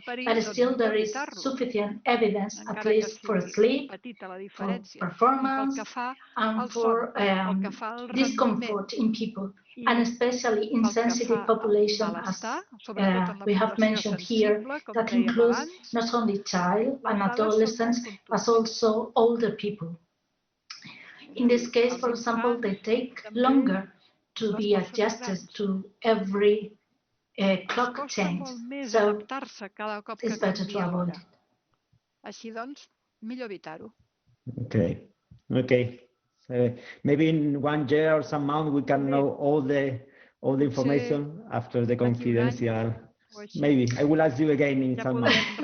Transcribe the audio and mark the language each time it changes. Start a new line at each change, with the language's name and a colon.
English: But still there is sufficient evidence, at least for sleep, for performance, and for discomfort in people, and especially in sensitive populations, as we have mentioned here, that includes not only child and adolescents, but also older people. In this case, for example, they take longer to be adjusted to every clock change. So it's better to avoid it.
Catalan: Així doncs, millor evitar-ho.
English: Okay. Okay. Maybe in 1 year or some month we can know all the information after the confidential. Maybe I will ask you again in some months.